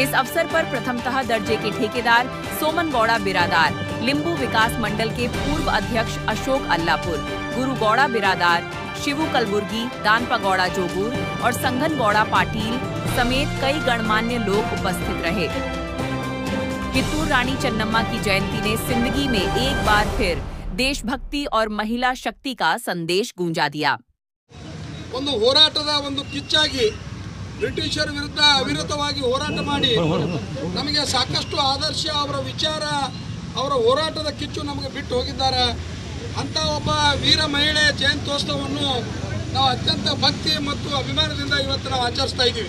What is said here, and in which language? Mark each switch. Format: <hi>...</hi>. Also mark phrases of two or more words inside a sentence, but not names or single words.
<hi>इस अवसर पर प्रथमतः दर्जे के ठेकेदार सोमन गौड़ा बिरादार, लिंबू विकास मंडल के पूर्व अध्यक्ष अशोक अल्लापुर, गुरु गौड़ा बिरादार, शिवू कलबुर्गी, दानपा गौड़ा जोगूर और संघन गौड़ा पाटिल समेत कई गणमान्य लोग उपस्थित रहे। कित्तूर रानी चन्नम्मा की जयंती ने सिंदगी में एक बार फिर देशभक्ति और महिला शक्ति का संदेश गूंजा दिया।</hi> <kn>ಒಂದು ಹೋರಾಟದ ಒಂದು ಕಿಚ್ಚಾಗಿ ಬ್ರಿಟಿಷರ ವಿರುದ್ಧ ಅವಿರತವಾಗಿ ಹೋರಾಟ ಮಾಡಿ ನಮಗೆ ಸಾಕಷ್ಟು ಆದರ್ಶ ಅವರ ವಿಚಾರ ಅವರ ಹೋರಾಟದ ಕಿಚ್ಚು ನಮಗೆ ಬಿಟ್ಟು ಹೋಗಿದ್ದಾರೆ ಅಂತ ಒಬ್ಬ ವೀರ ಮಹಿಳೆ ಜಯಂತ್ಯೋತ್ಸವವನ್ನು ನಾವು ಅತ್ಯಂತ ಭಕ್ತಿ ಮತ್ತು ಅಭಿಮಾನದಿಂದ ಇವತ್ತು ನಾವು ಆಚರಿಸ್ತಾ ಇದ್ದೀವಿ।</kn>